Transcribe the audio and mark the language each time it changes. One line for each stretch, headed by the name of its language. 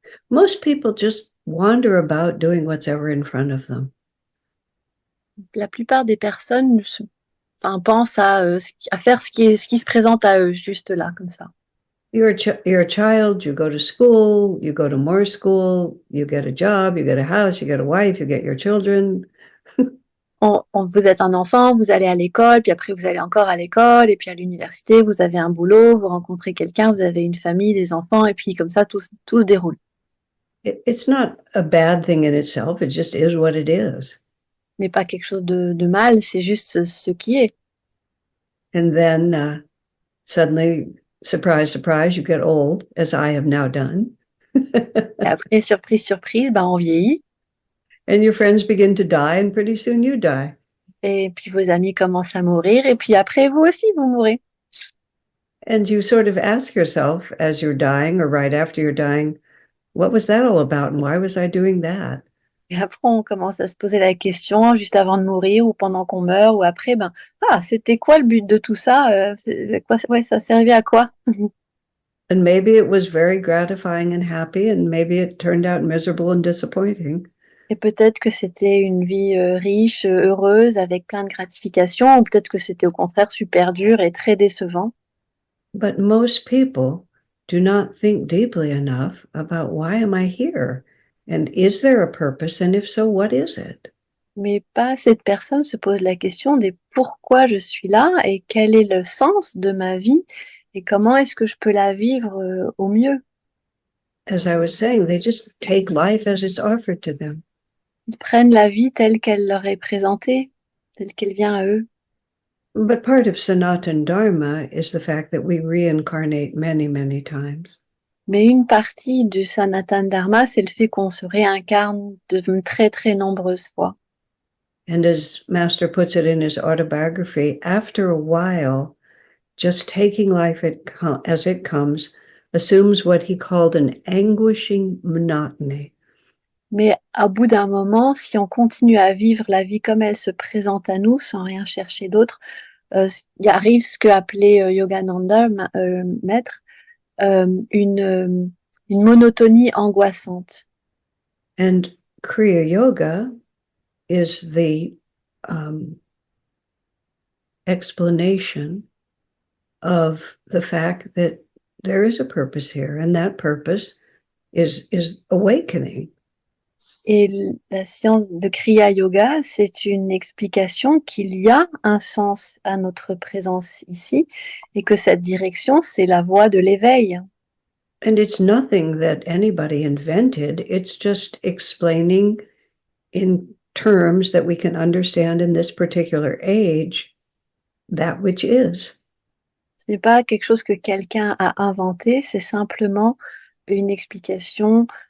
English: Most people just wander about doing what's ever in front of them.
French: La plupart des personnes pensent à faire ce qui se présente à eux, juste là, comme ça.
English: You're a child, you go to school, you go to more school, you get a job, you get a house, you get a wife, you get your children.
French: Vous êtes un enfant, vous allez à l'école, puis après vous allez encore à l'école, et puis à l'université, vous avez un boulot, vous rencontrez quelqu'un, vous avez une famille, des enfants, et puis comme ça, tout se déroule.
English: It's not a bad thing in itself, it just is what it is.
French: Ce n'est pas quelque chose de mal, c'est juste ce qui est.
English: And then suddenly, surprise, surprise, you get old, as I have now done.
French: Et après, surprise, surprise, on vieillit.
English: And your friends begin to die, and pretty soon you die.
French: Et puis vos amis commencent à mourir, et puis après, vous aussi, vous mourrez.
English: And you sort of ask yourself as you're dying or right after you're dying, what was that all about? And why was I doing that?
French: Et après, on commence à se poser la question, juste avant de mourir, ou pendant qu'on meurt, ou après, c'était quoi le but de tout ça? Ça servait à quoi?
English: And maybe it was very gratifying and happy, and maybe it turned out miserable and disappointing.
French: Et peut-être que c'était une vie riche, heureuse, avec plein de gratifications, ou peut-être que c'était au contraire super dur et très décevant.
English: But most people do not think deeply enough about why am I here? And is there a purpose? And if so, what is it?
French: Mais pas assez de personnes se posent la question des pourquoi je suis là et quel est le sens de ma vie et comment est-ce que je peux la vivre au mieux.
English: As I was saying, they just take life as it's offered to them.
French: Ils prennent la vie telle qu'elle leur est présentée, telle qu'elle vient à eux.
English: But part of Sanatana Dharma is the fact that we reincarnate many, many times.
French: Mais une partie du Sanatana Dharma, c'est le fait qu'on se réincarne de très, très nombreuses fois.
English: And as Master puts it in his autobiography, after a while, just taking life as it comes assumes what he called an anguishing monotony.
French: Mais au bout d'un moment, si on continue à vivre la vie comme elle se présente à nous, sans rien chercher d'autre, il arrive ce que appelait Yogananda, maître, une monotonie angoissante.
English: And Kriya Yoga is the explanation of the fact that there is a purpose here, and that purpose is awakening.
French: Et la science de Kriya Yoga, c'est une explication qu'il y a un sens à notre présence ici et que cette direction, c'est la voie de l'éveil.
English: And it's nothing that anybody invented. It's just explaining in terms that we can understand in this particular age that which is.
French: Ce n'est pas quelque chose que quelqu'un a inventé, c'est simplement une explication